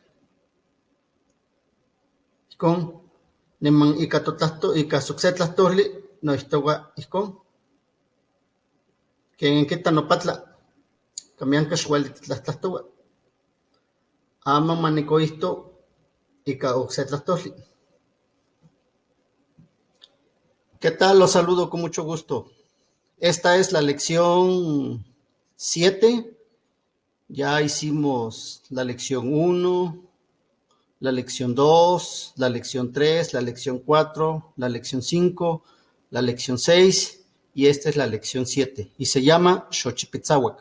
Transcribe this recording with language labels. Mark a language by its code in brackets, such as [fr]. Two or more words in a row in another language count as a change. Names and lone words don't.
[nah] Ijcon, niman ica ocse tlahtolli noihtoua ijcon. Quen quita nopatla, camianca xuali titlahtlahttoua. Aman manicoihto ica ocse tlahtolli. [es] ¿Qué tal? Los saludo con mucho gusto. Esta es la lección 7. Ya hicimos la lección 1, la lección 2, la lección 3, la lección 4, la lección 5, la lección 6 y esta es la lección 7 y se llama xochipitzauac.